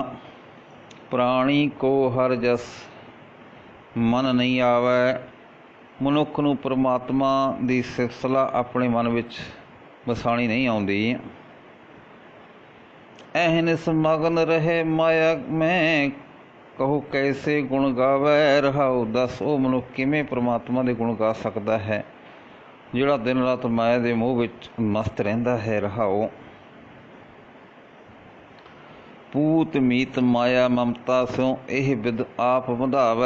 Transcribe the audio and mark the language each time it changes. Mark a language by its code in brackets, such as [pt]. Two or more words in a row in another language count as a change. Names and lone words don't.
[hi] ਪ੍ਰਾਣੀ ਕੋ ਹਰ ਜਸ ਮਨ ਨਹੀਂ ਆਵੈ, [pa] ਮਨੁੱਖ ਨੂੰ ਪਰਮਾਤਮਾ ਦੀ ਸਿਫਤਸਲਾਹ ਆਪਣੇ ਮਨ ਵਿੱਚ ਵਸਾਣੀ ਨਹੀਂ ਆਉਂਦੀ। [hi] ਅਹਨਿਸ ਮਗਨ ਰਹੇ ਮਾਇਆ ਮੈਂ, कहो कैसे गुण गावै रहाओ। [pa] दस ਉਹ ਮਨੁੱਖ ਕਿਵੇਂ ਪ੍ਰਮਾਤਮਾ ਦੇ ਗੁਣ ਗਾ ਸਕਦਾ ਹੈ ਜਿਹੜਾ ਦਿਨ ਰਾਤ ਮਾਇਆ ਦੇ ਮੋਹ ਵਿੱਚ ਮਸਤ ਰਹਿੰਦਾ ਹੈ। ਰਹਾਓ। [hi] ਪੂਤ ਮੀਤ ਮਾਇਆ ਮਮਤਾ ਸਿਉ ਇਹ ਬਿਦ ਆਪ ਵਧਾਵੈ।